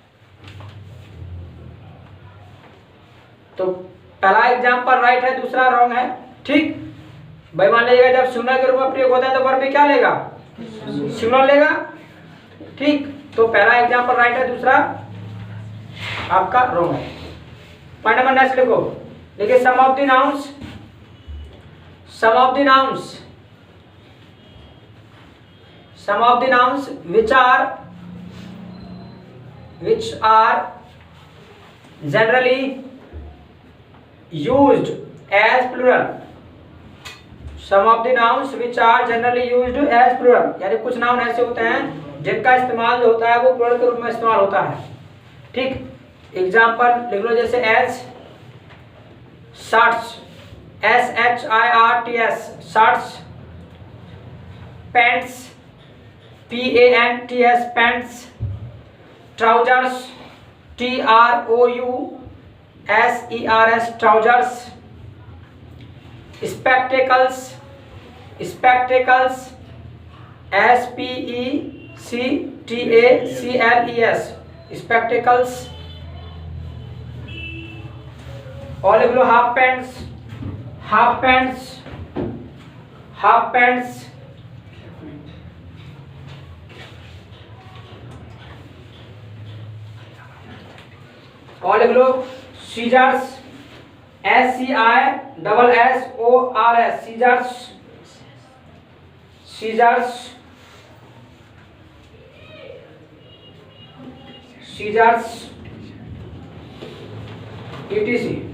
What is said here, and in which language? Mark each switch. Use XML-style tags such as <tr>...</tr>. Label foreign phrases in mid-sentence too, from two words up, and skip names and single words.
<hi>तो पहला</hi> <en>example right</en> <hi>है, दूसरा रॉन्ग है, ठीक भाई। मान लीजिएगा जब सिंगुलर के रूप में प्रयोग होता है तो वर्ब भी क्या लेगा, सिंगुलर लेगा, ठीक। तो पहला एग्जाम्पल राइट है, दूसरा आपका रॉन्ग है।</hi> <en>point number next</en> <hi>लिखो, देखिए</hi> <en>some of the nouns, some of the nouns, some of the nouns which are generally used as plural, some of the nouns which are generally used as plural, यानी कुछ नाउन ऐसे होते हैं जिनका इस्तेमाल जो होता है वो प्लूरल के रूप में इस्तेमाल होता है, ठीक।</en> <hi>एग्जाम्पल लिख लो, जैसे</hi> <en>as shirts,</en> <hi>SHIRTS, शर्ट्स। पैंट्स, PANTS, पैंट्स। ट्राउजर्स,</hi> <en>TROUZERS, SERS trousers, spectacles, spectacles, SPECTACLES, spectacles.</en> <hi>और लिख लो</hi> <en>half pants, half pants, half pants.</en> <hi>और लिख लो सीजर्स, SCISSORS, सीजर्स, सीजर्स, सीजर्स, ETC।</hi>